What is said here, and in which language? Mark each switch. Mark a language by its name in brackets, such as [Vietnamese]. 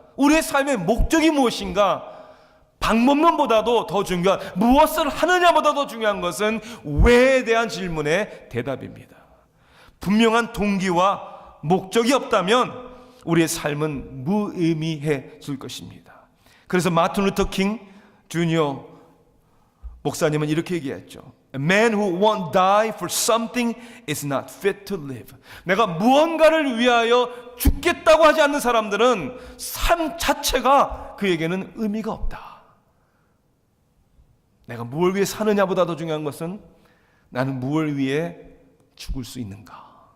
[Korean] 우리의 삶의 목적이 무엇인가? 방법론보다도 더 중요한, 무엇을 하느냐보다 더 중요한 것은 왜에 대한 질문의 대답입니다. 분명한 동기와 목적이 없다면 우리의 삶은 무의미해질 것입니다. 그래서 마틴 루터 킹 주니어 목사님은 이렇게 얘기했죠. [English] A man who won't die for something is not fit to live. [Korean] 내가 무언가를 위하여 죽겠다고 하지 않는 사람들은 삶 자체가 그에게는 의미가 없다. 내가 무엇을 위해 사느냐보다 더 중요한 것은 나는 무엇을 위해 죽을 수 있는가.